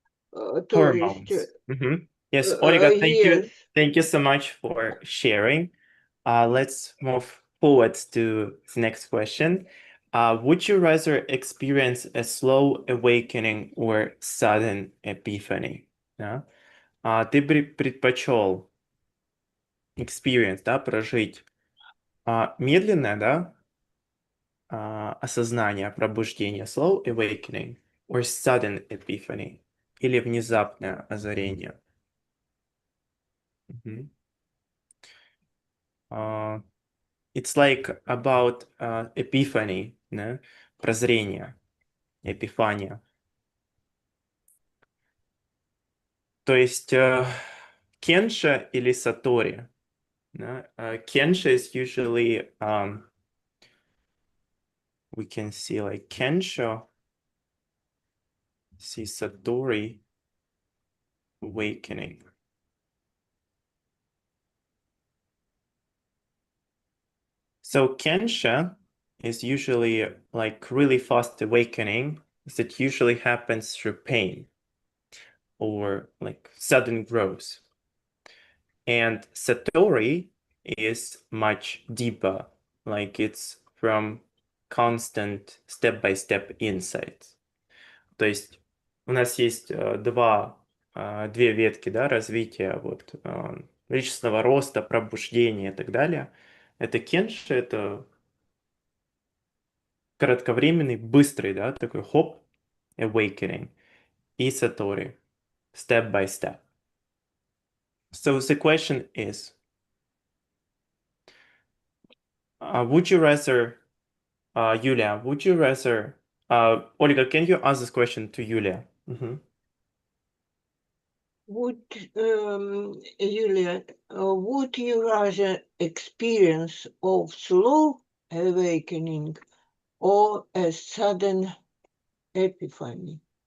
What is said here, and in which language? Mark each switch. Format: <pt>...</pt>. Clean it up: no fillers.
<ru>То есть,</ru> <en>Hormones. Yes, Olga, thank you. Thank you so much for sharing. Let's move forward to the next question. Would you rather experience a slow awakening or sudden epiphany?</en> <ru>Да? Ты предпочел experience, да, прожить медленное, да, осознание, пробуждение,</ru> <en>slow awakening, or sudden epiphany,</en> <ru>или внезапное озарение? Мгм.</ru> <en>Uh, it's like about epiphany, да?</en> <ru>Прозрение, эпифания. То есть Кенша или Сатори. Да?</ru> <en>Kensha is usually we can see like Kensha, see Satori awakening. So Kensha is usually like really fast awakening that usually happens through pain or like sudden growth. And Satori is much deeper, like it's from constant step-by-step insights.</en> <ru>То есть у нас есть две ветки, да, развития вот, личностного роста, пробуждения и так далее. Это кенши, это кратковременный, быстрый, да, такой хоп, awakening, и сатори,</ru> <en>step by step. So the question is, would you rather, Yulia, would you rather, Olga, can you ask this question to Yulia? Mhm. Would Julia, would you rather experience of slow awakening or a sudden epiphany?</en>